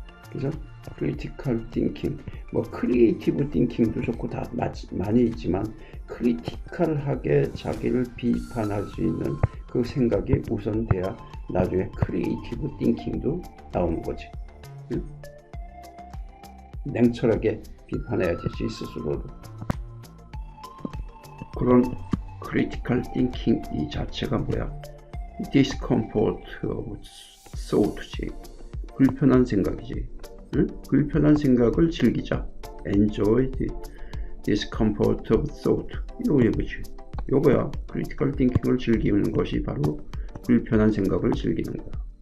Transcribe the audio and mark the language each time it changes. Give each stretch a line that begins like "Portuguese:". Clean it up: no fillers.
Korean: 그래서 크리티컬 띵킹, 크리에이티브 띵킹도 좋고 다 많이 있지만 크리티컬하게 자기를 비판할 수 있는 그 생각이 우선돼야 나중에 크리에이티브 띵킹도 나오는 거지. 응? 냉철하게 비판해야지 스스로를. 그런 크리티컬 띵킹 이 자체가 뭐야?
English: discomfort of thought지.
Korean: 불편한 생각이지. 응? 불편한 생각을 즐기자.
English: enjoy the discomfort of thought.
Korean: 요거야. 크리티컬 띵킹을 즐기는 것이 바로 불편한 생각을 즐기는 거야.